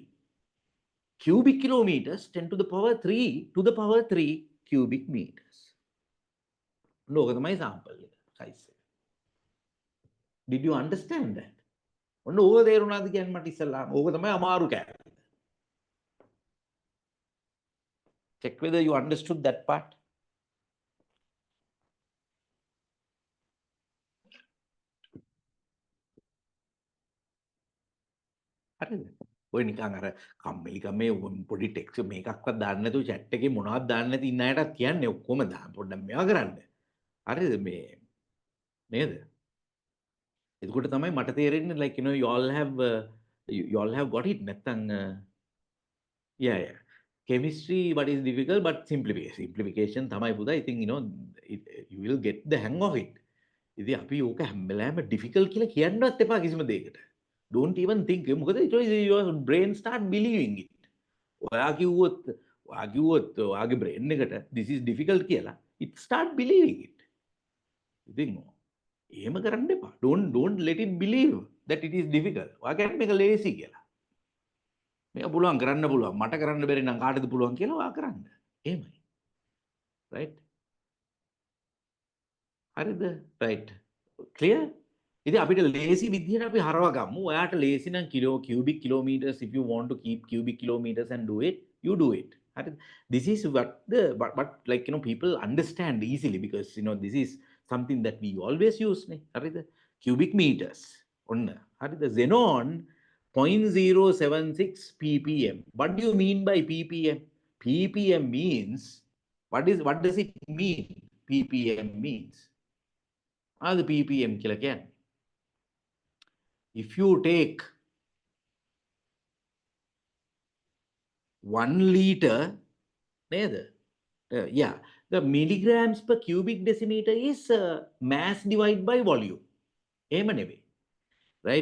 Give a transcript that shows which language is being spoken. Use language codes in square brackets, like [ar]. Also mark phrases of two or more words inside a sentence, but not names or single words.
[en] Cubic kilometers 10 to the power 3 to the power 3 cubic meters. Look at my sample size. Did you understand that? Over there, check whether you understood that part. [si] ඔය නිකන් අර කම්මැලිකම මේ පොඩි ටෙක්ස්ට් මේකක්වත් දාන්න නැතුව chat එකේ මොනවද දාන්න නැති ඉන්න අයටත් කියන්නේ ඔක්කොම දාන්න පොඩ්ඩක් මේවා කරන්න. හරිද මේ නේද? එතකොට තමයි මට තේරෙන්නේ [en] like you all have got it [si] නැත්තම් yeah. [en] Chemistry what is difficult but simplification [si] තමයි පුතා. [en] I think you will get the hang of it. [si] ඉතින් අපි ඕක හැම වෙලාවෙම difficult කියලා කියන්නවත් එපා කිසිම දෙයකට. [en] Don't even think. මොකද your brain start believing it. [si] ඔයා කිව්වොත් ඔයාගේ brain එකට [en] this is difficult කියලා it start believing it. [si] ඉතින් එහෙම කරන්න එපා. [en] Don't let it believe that it is difficult. [si] ඔයා කියන්නේ මේක lazy කියලා. මේක පුළුවන් කරන්න පුළුවන්. මට කරන්න බැරි නම් කාටද පුළුවන් කියලා ඔයා කරන්න. [en] එහෙමයි. right? හරිද? right. clear? [si] ඉතින් අපිට ලේසි විදිහට අපි හරව ගමු. ඔයාට ලේසි නම් [en] cubic kilometers if you want to keep cubic kilometers and do it, you do it. This is what but like people understand easily because this is something that we always use. Cubic meters. The xenon 0.076 ppm. What do you mean by ppm? ppm means what does it mean? ppm means the ppm [si] කියලා කියන්නේ. [en] If you take 1 liter, the milligrams per cubic decimeter is mass divided by volume. Right?